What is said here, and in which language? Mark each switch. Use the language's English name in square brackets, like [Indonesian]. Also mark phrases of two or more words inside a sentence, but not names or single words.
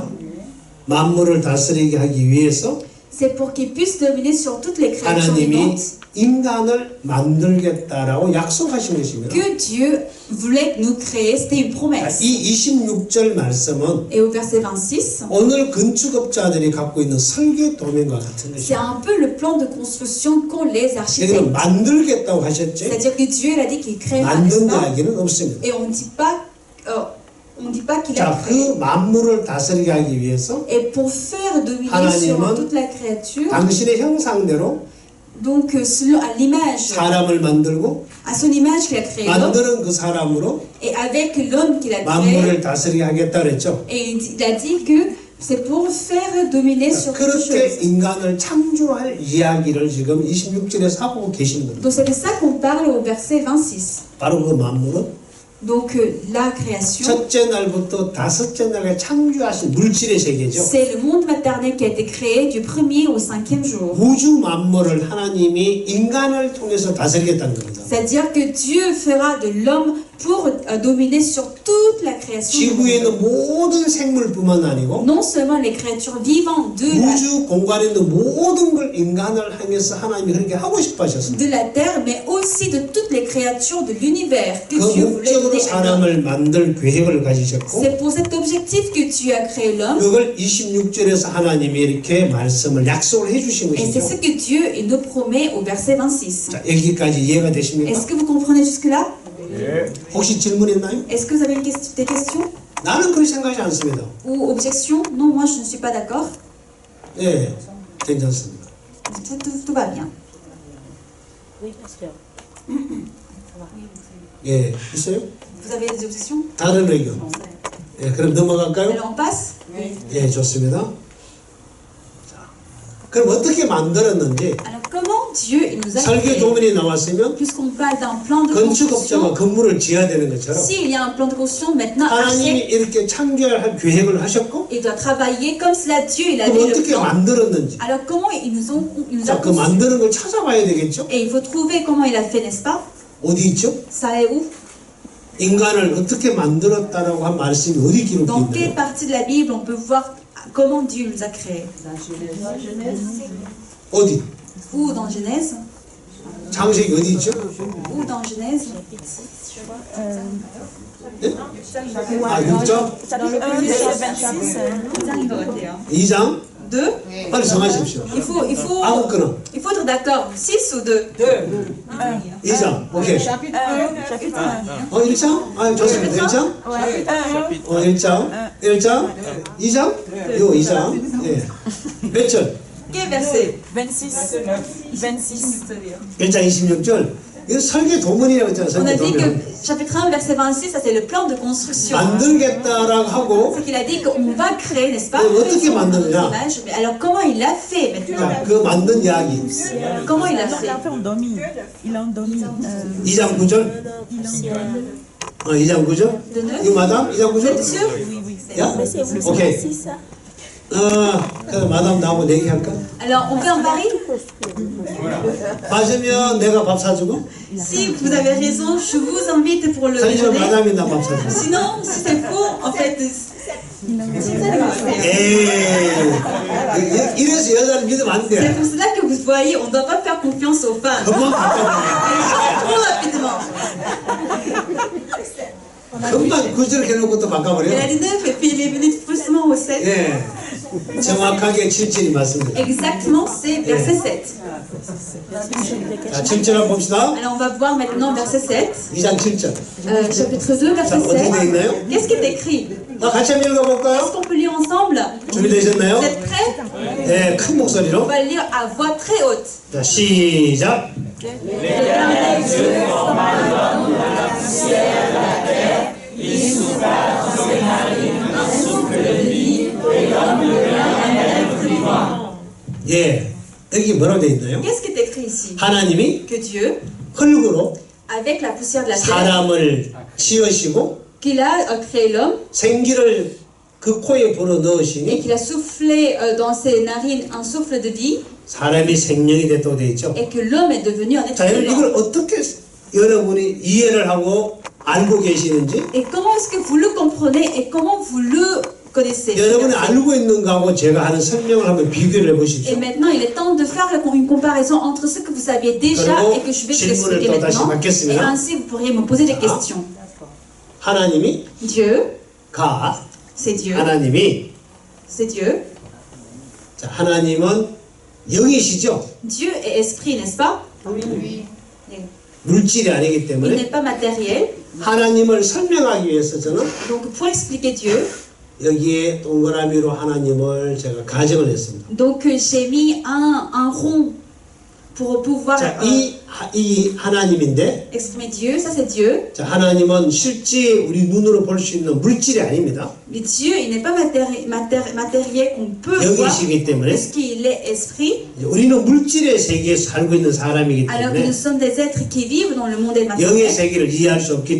[Korean] 자, 만물을 다스리게 하기 위해서 [French] C'est pour qu'il puisse dominer sur toutes les créations [Korean] 하나님이 [French] vivantes [Korean] 인간을 만들겠다라고 약속하신 것입니다. [French] que Dieu voulait nous créer. C'était une [Korean] 자, [French] promesse. [Korean] 이 26절 말씀은 [French] Et au verset 26, [Korean] 오늘 건축업자들이 갖고 있는 설계 도면과 같은 [French] c'est [Korean] 것입니다. [French] un peu le plan de construction qu'ont les [Korean] 여기는 [French] architectes. [Korean] 만들겠다고 하셨지 [French] C'est-à-dire que Dieu il a dit qu'il créera, n'est-ce [Korean] 만든 [French] pas? [Korean] 이야기는 없습니다. [French] Et on ne dit pas qu'il a [Korean] 자, [French] créé. [Korean] 그 만물을 다스리게 하기 위해서 [French] Et pour faire dominer [Korean] 하나님은 [French] sur toute la créature, [Korean] 당신의 형상대로 [French] donc selon à l'image, [Korean] 사람을 만들고 [French] à son image qu'il a créé l'homme, [Korean] 만드는 그 사람으로 [French] et avec l'homme qu'il a créé, [Korean] 만물을 다스리게 하겠다 그랬죠. [French] et il a dit que c'est pour faire dominer sur toute [Korean] 그렇게 [French] chose. [Korean] 인간을 창조할 이야기를 지금 26절에서 하고 계신 겁니다. [French] Donc c'est de ça qu'on parle au verset 26. [Korean] 바로 그 만물은 [French] Donc la création, [Korean] 첫째 날부터 다섯째 날에 창조하신 물질의 세계죠. [French] c'est le monde maternel qui a été créé du premier au cinquième jour. [Korean] 우주 만물을 하나님이 인간을 통해서 다스리겠다는 겁니다. [French] C'est-à-dire que Dieu fera de l'homme pour dominer sur toute la création. du [Korean] 지구에 [French] monde. [Korean] 있는 모든 생물뿐만 아니고 [French] Non seulement les créatures vivantes [Korean] 우주 공간에 있는 모든 걸 인간을 향해서 하나님이 그렇게 하고 싶어 하셨습니다. [French] de la terre, mais aussi de toutes les créatures de l'univers que [Korean] 그 [French] Dieu voulait [Korean] 목적으로 [French] donner à l'homme. [Korean] 사람을 만들 계획을 가지셨고 [French] C'est pour cet objectif que Dieu a créé l'homme. [Korean] 그걸 26절에서 하나님이 이렇게 말씀을 약속을 해주신 [French] Et c'est [Korean] 것이죠. [French] ce que Dieu il nous promet au verset 26. [Korean] 자, 여기까지 이해가 되십니까? [French] Est-ce que vous comprenez jusque-là? [Korean] 혹시 질문했나요? [French] Est-ce que vous avez des questions [Korean] 나는 그렇게 생각하지 않습니다. [French] ou objections? Non, moi je ne suis pas d'accord. [Korean] 예, 괜찮습니다. [French] Tout va bien. Oui, pasteur. [Korean] 예, 있어요? [French] Vous avez des objections? [Korean] 다른 의견? 예, 그럼 넘어갈까요? [French] Alors on passe? [Korean] 예, 좋습니다. 그럼 어떻게 만들었는지 [French] Alors comment Dieu il nous a [Korean] 설계 [French] créés? [Korean] 도면이 나왔으면 [French] Puisqu'on parle d'un plan de [Korean] 건축업자가 [French] construction, [Korean] 건물을 지어야 되는 것처럼 [French] s'il y a un plan de construction, maintenant [Korean] 하나님이 [French] architecte, [Korean] 이렇게 창조할 계획을 하셨고 [French] il doit travailler comme cela Dieu il a [Korean] 그럼 [French] mis le [Korean] 어떻게 [French] plan. [Korean] 만들었는지 [French] Alors comment il nous a [Korean] 자, 그 [French] conçus? [Korean] 만드는 걸 찾아봐야 되겠죠? [French] Et il faut trouver comment il a fait, n'est-ce pas? [Korean] 어디 있죠? [French] Ça est où? [Korean] 인간을 어떻게 만들었다라고 한 말씀이 어디 기록되어 [French] Dans quelle [Korean] 있나요? [French] partie de la Bible on peut voir comment Dieu nous a créés? [Korean] 어디? [French] Ou dans Genèse? [Korean] 창세기 어디 있죠? [French] Ou dans Genèse? [Korean] 네? 아, 6장? [French] Dans [Korean] 2장? [French] 2? [Korean] 빨리 정하십시오. 아무거나. [French] Il faut être d'accord. 6 ou 2? [Korean] 2장. 오케이. 1장? 아, 좋습니다. 1장? 1장? 1장? 2장? 요 2장. 예. 몇 절? [French] Quel verset? 26. [Korean] 1장 26절. 이거 설계 도문이라고 했잖아요. [French] On a [Korean] 설계 [French] dit que [Korean] 도문. [French] chapitre 1, verset 26, ça c'est le plan de construction. [Korean] 만들겠다라고 하고 [French] C'est qu'il a dit qu'on va créer, n'est-ce pas? [Korean] 어떻게 만드느냐? [French] Image. Mais alors comment il l'a fait maintenant? [Korean] 자, 그 만든 이야기. [French] Comment il a Il fait? a fait endormi. Il a endormi. [Korean] 2장 9절. [French] Il a endormi. [Korean] 2장 9절. [French] De 9? [Korean] 이거 마담? 2장 [French] Vous [Korean] 9절? [French] êtes sûr? [Korean] 야? [French] Mais c'est vous, [Korean] 오케이. [French] c'est ça. [Korean] 그럼 마담 나하고 내기할까? [French] Alors on fait un pari? [Korean] 맞으면 내가 밥 사주고 [French] Si vous avez raison, je vous invite pour le [Korean] 틀리면 [French] déjeuner. [Korean] 마담이 나 밥 사주고 [French] Sinon, si c'est faux, en fait, [Korean] 에이 이래서 여자를 믿으면 안 [French] c'est [Korean] 돼. [French] pour cela que vous voyez, on ne doit pas faire confiance aux femmes. [Korean] 금방 바꿔버려. [French] Elles changent trop rapidement. [Korean] 금방 구절 해놓고 또 바꿔버려. [French] Elle a dit 9 et puis il est venu faussement au 7. [Korean] 예, 정확하게 7절이 맞습니다. [French] Exactement, c'est verset 7. [Korean] 자, 7절 한번 봅시다. [French] Alors on va voir maintenant verset 7. [Korean] 2장 7절. [French] Chapitre 2, [Korean] 자, [French] verset [Korean] 어떻게 돼 [French] 7. [Korean] 있나요? [French] Qu'est-ce qui est écrit? [Korean] 같이 한번 [French] Est-ce [Korean] 읽어볼까요? [French] qu'on peut lire ensemble? [Korean] 준비되셨나요? [French] Vous êtes prêts? [Korean] 네, 큰 [French] On [Korean] 목소리로. [French] va le lire à voix très haute. [Korean] 자, 시작. 예, 여기 뭐라고 돼 있나요? [French] Qu'est-ce qui est écrit ici? [Korean] 하나님이 [French] Que Dieu, [Korean] 흙으로 [French] avec la poussière de la terre, [Korean] 사람을 지으시고 [French] qu'il a créé l'homme [Korean] 생기를 그 코에 불어 [French] et [Korean] 넣으시니 [French] qu'il a soufflé dans ses narines un souffle de vie [Korean] 사람이 생명이 됐다고 돼 있죠. [French] et que l'homme est devenu un être [Korean] 자, 여러분 [French] vivant. [Korean] 이걸 어떻게 여러분이 이해를 하고 알고 계시는지 [French] Et comment est-ce que vous le comprenez et comment vous le connaissez? [Korean] 여러분이 알고 있는 거하고 제가 하는 설명을 한번 비교를 [French] Et [Korean] 해보십시오. [French] maintenant, il est temps de faire une comparaison entre ce que vous saviez déjà [Korean] 그리고 [French] et que je vais vous [Korean] 질문을 [French] expliquer [Korean] 또 다시 [French] maintenant. [Korean] 받겠습니다. [French] Et ainsi, vous pourriez me poser des questions. [Korean] 하나님이 [French] Dieu, [Korean] 가 [French] c'est Dieu. [Korean] 하나님이 [French] C'est Dieu. [Korean] 자, 하나님은 영이시죠. [French] Dieu est esprit, n'est-ce pas? [Korean] 물질이 아니기 [French] Il [Korean] 때문에 [French] n'est pas matériel. [Korean] 하나님을 설명하기 위해서 저는 [French] Donc, pour expliquer Dieu, [Korean] 여기에 동그라미로 하나님을 제가 가정을 했습니다. [French] donc j'ai mis un rond pour pouvoir [Korean] 자, 이 하나님인데, [French] exprimer Dieu. Ça, c'est Dieu. [Korean] 자, 하나님은 실제 우리 눈으로 볼 수 있는 물질이 아닙니다. [French] Mais Dieu, il n'est pas matériel qu'on peut voir [Korean] 영이시기 때문에 [French] parce qu'il est esprit. [Korean] 우리는 물질의 세계에 살고 있는 사람이기 [French] Alors que [Korean] 때문에 [French] nous sommes des êtres qui vivent dans le monde [Korean] 영의 [French] matériel. [Korean] 세계를 이해할 수 없기